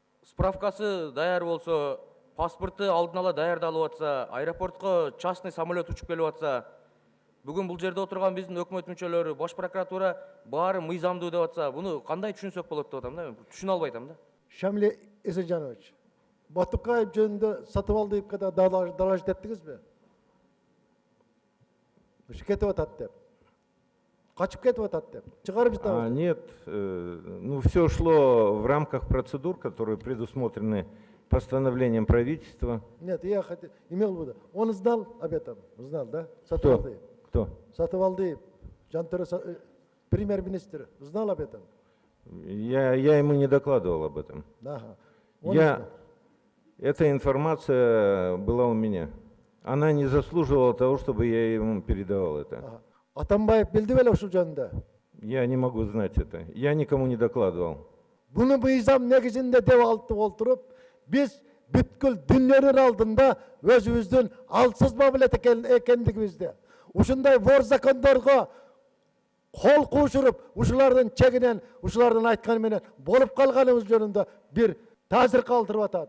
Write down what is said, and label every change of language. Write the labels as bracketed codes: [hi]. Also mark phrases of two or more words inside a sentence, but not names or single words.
[ky] справкасы даяр болсо, паспорты алдын ала даярдалып атса, аэропортко [ru] частный самолет [ky] учуп келип атса, бүгүн бул жерде отурган биздин өкмөт мүчөлөрү, Бош прокуратура баары мыйзамдуу деп атса, буну кандай түшүнсөк болот деп атам да. Түшүнө албай атам да. Шамиле Эсенжанович, Батукаев жөнүндө Сатыбалдиевке да доложить еттиңизби? Кетип атат деп. Качып кетип атат деп. Чыгарып жатабыз. [ru] Нет, ну все шло в рамках процедур, которые предусмотрены постановлением правительства. Нет, я имел в виду. Он знал об этом, знал, да? Сатыбалдиев. Кто? Сатыбалдиев, премьер-министр, знал об этом? Я ему не докладывал об этом. Ага. Эта информация была у меня. Она не заслуживала того, чтобы я ему передавал это. Ага. [ky] Атамбаев билди беле ушул жөнүндө? [ru] Я не могу знать это. Я никому не докладывал. [ky] Буну мыйзам негизинде деп алтып олтуруп, биз бүткүл дүнөнүн алдында өзүбүздүн алсыз мамилет экендигибизди, ушундай вор закондорго кол куушуруп, ушулардын чегинен, ушулардын айтканы менен болуп калганыбыз жөнүндө бир таасир калтырып атат.